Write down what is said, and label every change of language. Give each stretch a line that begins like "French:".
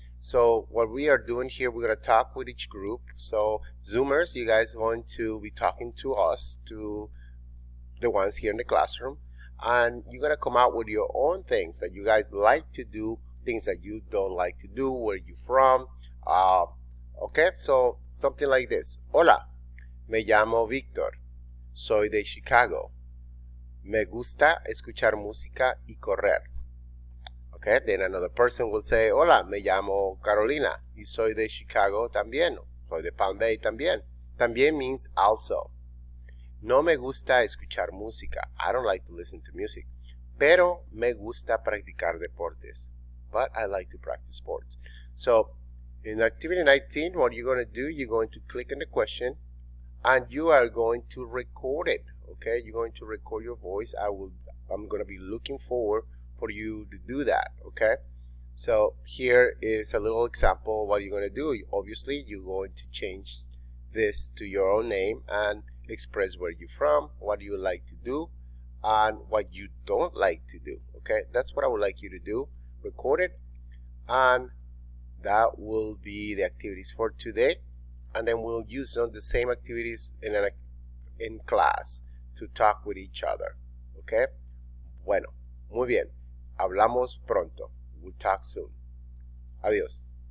English: So what we are doing here, we're going to talk with each group. So Zoomers, you guys are going to be talking to us, to the ones here in the classroom, and you're going to come out with your own things that you guys like to do, things that you don't like to do, where you from. Okay, so something like this.
Spanish: Hola, me llamo Víctor, soy de Chicago. Me gusta escuchar música y correr.
English: Okay, then another person will say,
Spanish: hola, me llamo Carolina y soy de Chicago también. Soy de Palm Bay también. También
English: means also.
Spanish: No me gusta escuchar música.
English: I don't like to listen to music.
Spanish: Pero me gusta practicar deportes.
English: But I like to practice sports. So, in activity 19, what you're going to do, you're going to click on the question and you are going to record it. Okay, you're going to record your voice. I'm going to be looking forward for you to do that. Okay, so here is a little example of what you're going to do. Obviously, you're going to change this to your own name and express where you're from, what you like to do, and what you don't like to do. Okay, that's what I would like you to do. Record it, and that will be the activities for today, and then we'll use some of the same activities in class to talk with each other.
Spanish: Okay, bueno, muy bien, hablamos pronto.
English: We'll talk soon.
Spanish: Adiós.